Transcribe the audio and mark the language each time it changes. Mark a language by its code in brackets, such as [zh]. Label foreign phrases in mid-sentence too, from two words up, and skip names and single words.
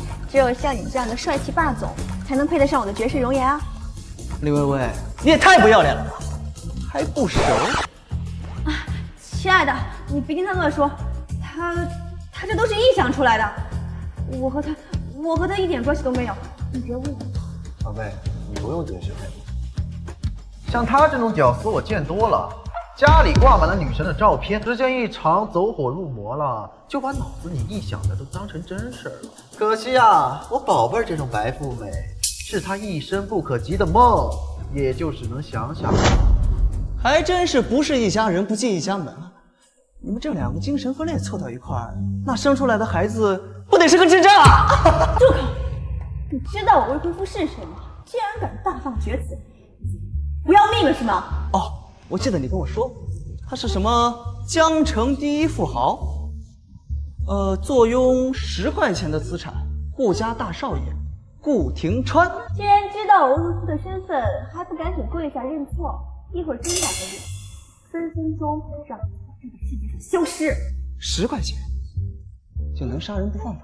[zh] 只有像你這樣的帥氣霸總，才能配得上我的絕世容顏啊！李薇薇，你也太不要臉了吧，還不熟？啊，親愛的，你別聽他亂說，他這都是臆想出來的，我和他一點關係都沒有，你別誤會。寶貝，你不用解釋太多。像他這種屌絲我見多了，家裡掛滿了女神的照片，時間一長走火入魔了，就把腦子裡臆想的都當成真事了。可惜啊，我寶貝這種白富美是他一生不可及的夢，也就只能想想。還真是不是一家人不進一家门啊！你们这2個精神分裂湊到一塊兒，那生出來的孩子不得是個智障啊！住口！你知道我未婚夫是誰嗎？竟然敢大放厥詞，不要命了是嗎？哦，我記得你跟我說，他是什麼江城第一富豪，坐擁10 塊錢的資產，顧家大少爺顧廷川。既然知道我未婚夫的身份，還不趕緊跪下認錯，一會兒真打給你，分分鐘讓你從這個世界上消失。 10塊錢就能殺人不犯法？